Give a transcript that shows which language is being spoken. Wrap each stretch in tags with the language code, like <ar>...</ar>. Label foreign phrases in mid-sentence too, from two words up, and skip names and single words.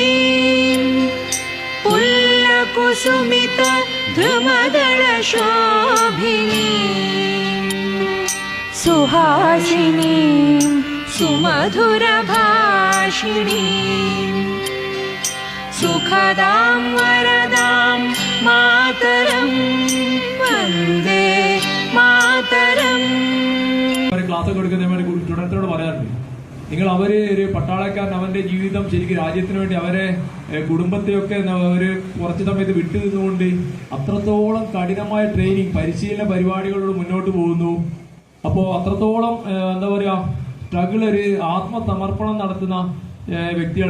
<sa>पुल्लकुसुमित ध्रुमदलशोभिनी सुहासिनी सुमधुरभाषिणी सुखदां वरदां मातरं वन्दे मातरम्।</sa> <ml>ക്ലാസ് കൊടുക്കുന്നവരെ സ്റ്റുഡൻസിനോട് പറയാറുണ്ട്, നിങ്ങൾ അവര് ഒരു പട്ടാളക്കാരൻ അവന്റെ ജീവിതം ശരിക്കും രാജ്യത്തിന് വേണ്ടി അവരെ കുടുംബത്തെയൊക്കെ ഒരു കുറച്ച് സമയത്ത് വിട്ടു നിന്നുകൊണ്ട് അത്രത്തോളം കഠിനമായ ട്രെയിനിങ് പരിശീലന പരിപാടികളോട് മുന്നോട്ട് പോകുന്നു. അപ്പോൾ അത്രത്തോളം എന്താ പറയാ സ്ട്രഗിൾ, ഒരു ആത്മസമർപ്പണം നടത്തുന്ന വ്യക്തികളാണ്.</ml>